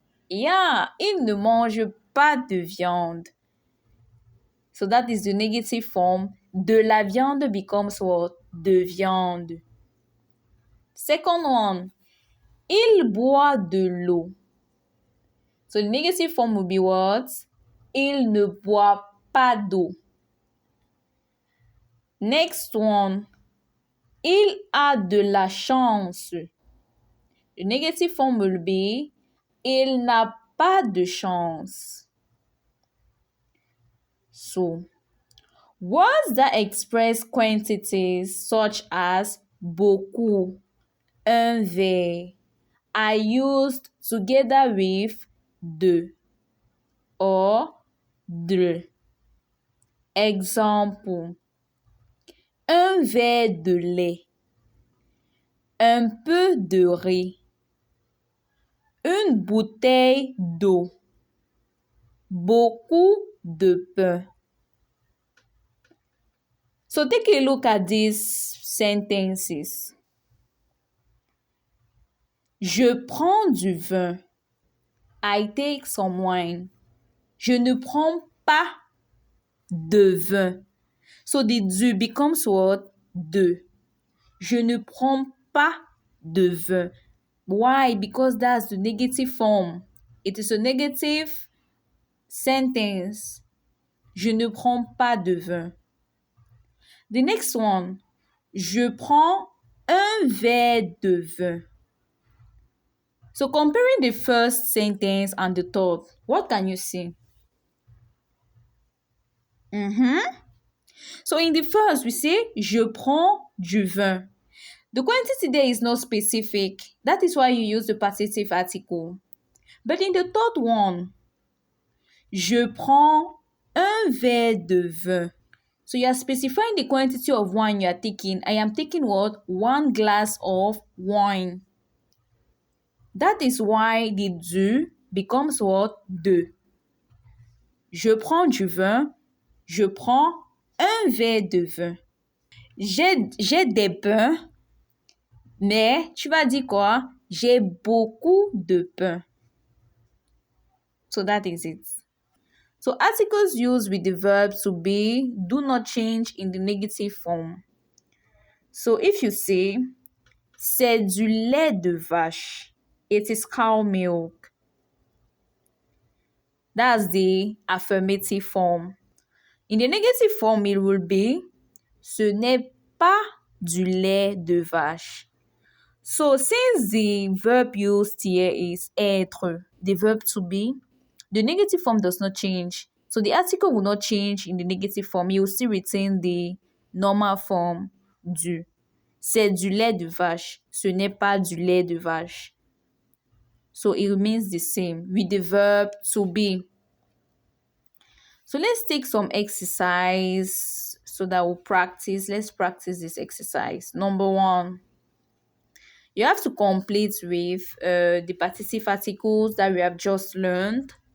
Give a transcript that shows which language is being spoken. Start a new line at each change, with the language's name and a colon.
French: Yeah, il ne mange pas de viande.
English: So that is the negative form.
French: De la viande
English: becomes what?
French: De viande.
English: Second one,
French: il boit de l'eau.
English: So the negative form will be what?
French: Il ne boit pas d'eau.
English: Next one,
French: il a de la chance.
English: The negative form will be,
French: il n'a pas de chance.
English: So, words that express quantities such as beaucoup, un verre, are used together with de or de.
French: Exemple, un verre de lait, un peu de riz, une bouteille d'eau, beaucoup de pain.
English: So take a look at these sentences.
French: Je prends du vin.
English: I take some wine.
French: Je ne prends pas de vin.
English: So the du becomes what?
French: De. Je ne prends pas de vin.
English: Why? Because that's the negative form. It is a negative sentence.
French: Je ne prends pas de vin.
English: The next one.
French: Je prends un verre de vin.
English: So comparing the first sentence and the third, what can you see? So in the first, we say,
French: je prends du vin.
English: The quantity there is not specific. That is why you use the partitive article. But in the third one,
French: je prends un verre de vin.
English: So you are specifying the quantity of wine you are taking. I am taking what? 1 glass of wine. That is why the du becomes what?
French: De. Je prends du vin. Je prends un verre de vin. J'ai des pains, mais tu vas dire quoi? J'ai beaucoup de pain.
English: So that is it. So articles used with the verb to be do not change in the negative form. So if you say,
French: c'est du lait de vache,
English: it is cow milk. That's the affirmative form. In the negative form, it will be,
French: ce n'est pas du lait de vache.
English: So since the verb used here is être, the verb to be, the negative form does not change. So the article will not change in the negative form. You will still retain the normal form du.
French: C'est du lait de vache. Ce n'est pas du lait de vache.
English: So it remains the same with the verb to be. So let's take some exercise so that we'll practice. Let's practice this exercise. Number 1. You have to complete with the participative articles that we have just learned.